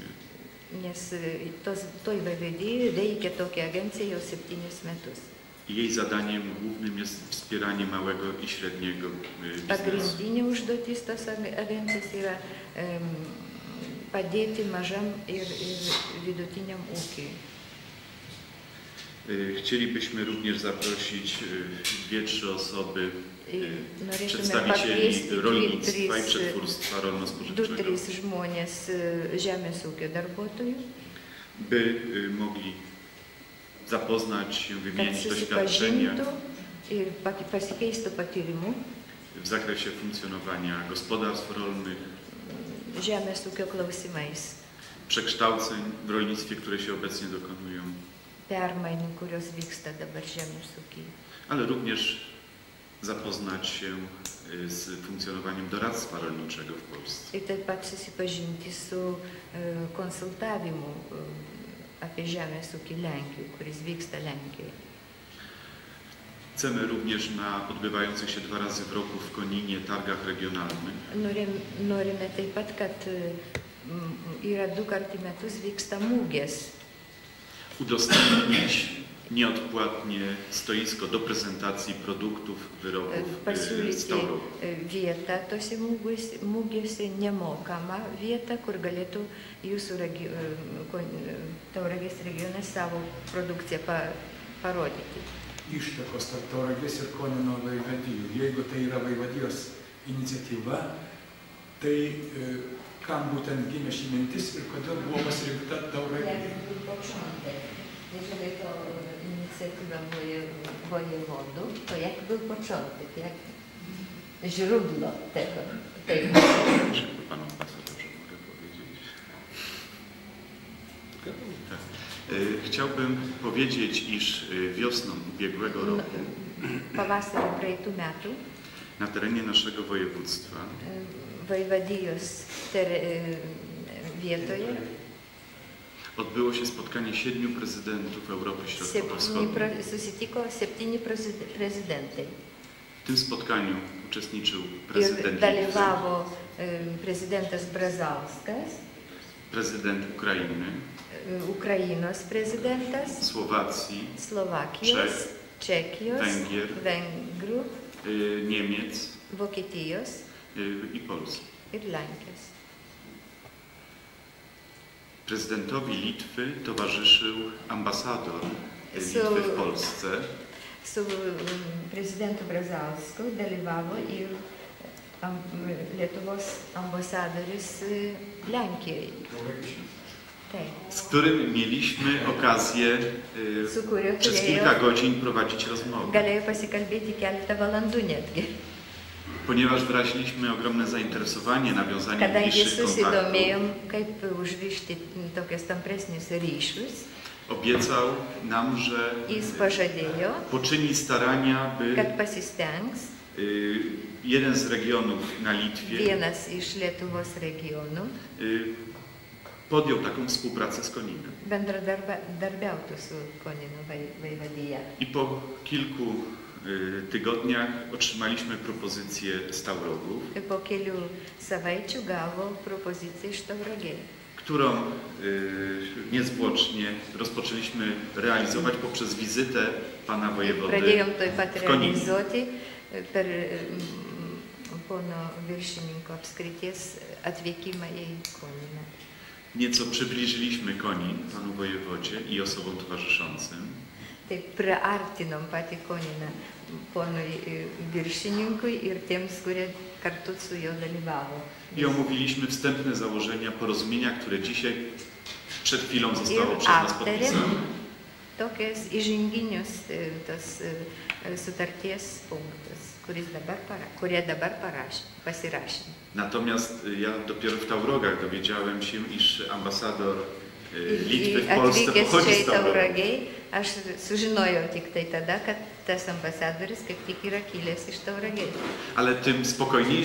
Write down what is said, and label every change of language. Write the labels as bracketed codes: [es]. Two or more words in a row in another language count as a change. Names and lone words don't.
[lt] Nes toj vaivadijai veikia tokia agencija jau 7 metus. [pl] Jej zadaniem głównym jest wspieranie małego i średniego biznesu. [lt] Pagrindinė užduotis tos agencijos yra padėti mažam ir vidutiniam ūkiui. [pl] Chcielibyśmy również zaprosić 2-3 osoby, [lt] Norėtume [pl] przedstawicieli [lt] pakviesti [pl] rolnictwa i przetwórstwa 2-3 rolno-spożywczego, [lt] žmonės žemės ūkio darbuotojų, [pl] by mogli zapoznać się, [lt] kad [pl] wymienić doświadczenia [lt] susipažintų ir pasikeistų patyrimu [pl] w zakresie funkcjonowania gospodarstw rolnych, [lt] žemės ūkio klausimais, [pl] przekształceń w rolnictwie, które się obecnie dokonują, [lt] permainų, kurios vyksta dabar žemės ūkyje. [pl] ale również zapoznać się z funkcjonowaniem doradztwa rolniczego w Polsce. [lt] Ir taip pat susipažinti su konsultavimu apie žemės ūkį Lenkijoje, kuris vyksta Lenkijoje. [pl] Chcemy również na odbywających się 2 razy w roku w Koninie targach regionalnych [lt] Norime taip pat, kad yra 2 kartus į metus vyksta mūgės. [pl] udostępnić nieodpłatnie stoisko do prezentacji produktów, wyrobów z [lt] Pasiūlyti Taurogę. vietą tose mūgėse, nemokamą vietą, kur galėtų jūsų Tauragės regionas savo produkciją parodyti. Ištakos tarp Tauragės ir Konino vaivadijų. Jeigu tai yra vaivadijos iniciatyva, tai kam būtent gimė ši mintis ir kodėl buvo pasirinkta Tauragė? [pl] Jeżeli to inicjatywa wojewodów, to jak był początek, jak źródło tego? Panu ambasadorze mogę powiedzieć. Chciałbym powiedzieć, iż wiosną ubiegłego roku [lt] Pavasarį praeitų metų [pl] na terenie naszego województwa [lt] vaivadijos vietoje [pl] odbyło się spotkanie 7 prezydentów Europy Środkowo-Wschodniej. [lt] susitiko 7 prezidentai. [pl] W tym spotkaniu uczestniczył prezydent [lt] Ir dalyvavo prezidentas Brazauskas, [pl] prezydent Ukrainy, [lt] Ukrainos prezidentas, [pl] Słowacji, [lt] Slovakijos, Čekijos, [pl] Węgier, [lt] Vengrų, [pl] Niemiec [lt] Vokietijos [pl] i Polski. [lt] ir Lenkijos. [pl] Prezydentowi Litwy towarzyszył ambasador Litwy w Polsce. [lt] Su prezidentu Brazausku dalyvavo ir Lietuvos ambasadoris Lenkijoje. [pl] Z którym mieliśmy okazję przez kilka godzin prowadzić rozmowę. [lt] Galėjo pasikalbėti keletą valandų netgi. [pl] Ponieważ wyraziliśmy ogromne zainteresowanie nawiązaniem [lt] Kadangi [pl] bliższych kontaktów, [lt] susidomėjom, kaip užrišti tokius tampresnius ryšius, [pl] obiecał nam, że [lt] jis pažadėjo, [pl] poczyni starania, by [lt] kad pasistengs [pl] jeden z regionów na Litwie [lt] vienas iš Lietuvos regionų [pl] podjął taką współpracę z Koninem. [lt] bendradarbiautų su Konino vaivadija. [pl] I po kilku tygodniach otrzymaliśmy propozycję z Taurogów, [lt] Po kelių savaičių gavo propoziciją iš Tauragės, [pl] którą niezwłocznie rozpoczęliśmy realizować poprzez wizytę pana wojewody [lt] pradėjom toj pat [pl] w Koninie. [lt] realizuoti per pono viršininko apskrities atvykimą į Koniną. [pl] Nieco przybliżyliśmy Konin panu wojewodzie i osobom towarzyszącym. [lt] Tai priartinom patį Koniną ponui viršininkui ir tiems, kurie kartu su juo dalyvavo. [pl] I omówiliśmy wstępne założenia porozumienia, które dzisiaj przed chwilą zostało [lt] Ir [pl] przez nas [lt] aptarėm [pl] podpisane. [lt] tokias įžinginius tos sutarties punktus, kurie dabar pasirašė. [pl] Natomiast ja dopiero w Taurogach dowiedziałem się, iż ambasador Litwy w Polsce [lt] Atvykęs čia [pl] pochodzi [lt] į [pl] z Taurogów. [lt] Tauragiai, aš sužinojau tik tai tada, kad tas ambasadoris kaip tik yra kilęs iš Tauragės. [pl] Ale tym spokojniejszy